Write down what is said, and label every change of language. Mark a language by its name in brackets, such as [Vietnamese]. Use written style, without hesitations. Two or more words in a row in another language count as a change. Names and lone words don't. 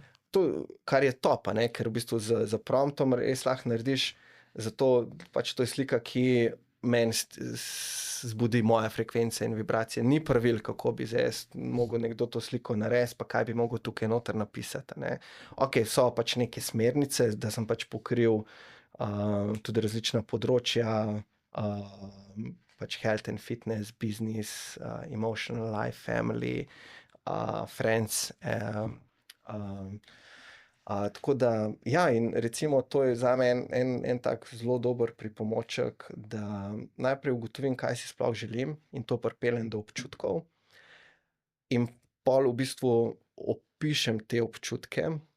[Slovenian] To, kar je top, ne, ker v bistvu z promptom res lahko narediš, zato pač to je slika, ki meni zbudi moje frekvence in vibracije. Ni pravil, kako bi zdaj mogel nekdo to sliko narediti, pa kaj bi mogel tukaj noter napisati, ne. Ok, so pač neke smernice, da sem pač pokril tudi različna področja, pač [English] health and fitness, business, emotional life, family, friends, [Slovenian] tako da, ja, in recimo to je zame en tak zelo dober pripomoček, da najprej ugotovim, kaj si sploh želim in to pripeljem do občutkov in pol v bistvu opišem te občutke.